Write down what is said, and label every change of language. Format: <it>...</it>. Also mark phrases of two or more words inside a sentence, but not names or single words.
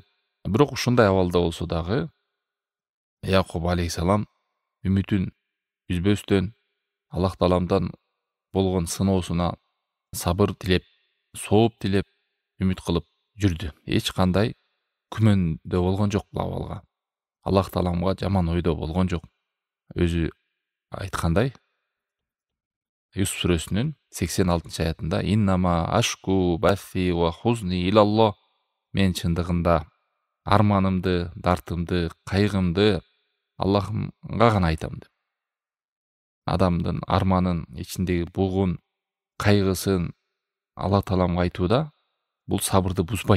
<ky>Бирок ушундай абалда болсо дагы Якуб алейхисалам үмүтүн үзбөстөн Аллах Тааламдан болгон сыноосуна сабыр тилеп, сооп тилеп, үмүт кылып жүрдү. Эч кандай күмөндө болгон жок бул абалга. Аллах Тааламга жаман ойдо болгон жок. Өзү айткандай, Юсуф сүрөсүнүн 86-аятында</ky> <ar>«إنما أشكو بثي وحزني إلى الله».</ar> <ky>Мен чындыгында арманымды, дартымды, кайгымды Аллахымга гана айтам деп. Адамдын арманын, ичиндеги бугун, кайгысын Аллах Тааламга айтууда бул сабырды бузбайт.</ky>